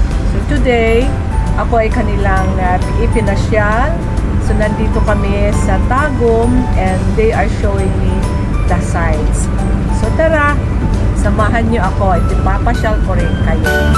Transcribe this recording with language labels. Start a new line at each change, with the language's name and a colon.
Filipino: So today, ako ay kanilang ipinasyal. So nandito kami sa
English: Tagum and they are showing me the sights.
Filipino: So tara, samahan niyo ako at ipapasyal ko rin kayo.